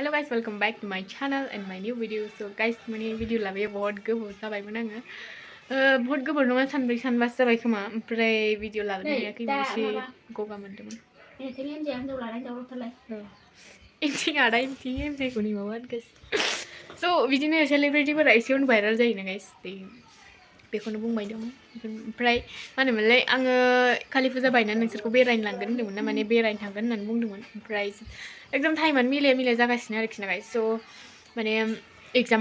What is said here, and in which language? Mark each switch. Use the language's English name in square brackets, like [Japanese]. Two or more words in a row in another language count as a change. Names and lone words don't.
[English] welcome back to my channel and my new video. So guys, [Bodo] माने भिडिअ लाबोयो बहुत गोबाव जाबायमोन आङो बहुत गोबाव नङा सानब्रै सानबासो जाबाय खोमा ओमफ्राय भिडिअ लाबोनो हायाखैमोन एसे गगा मोनदोंमोन इमथिं आदा इमथिं एमजेखौ निमावोन गाइस स' बिदिनो सेलिब्रिटिफोरा एसे उन भाइरेल जायोना गाइस बेखौनो बुंबाय दं ओमफ्राय मा होनोमोनलाय आङो कालि फुजा बायनानै नोंसोरखौ बेरायनो लांगोन होनदोंमोन ना माने बेरायनो थांगोन होननानै बुंदोंमोन ओमफ्राय एकदम टाइमानो मिलाया जागासिनो आरोखि ना गाइस स' माने एग्जामबो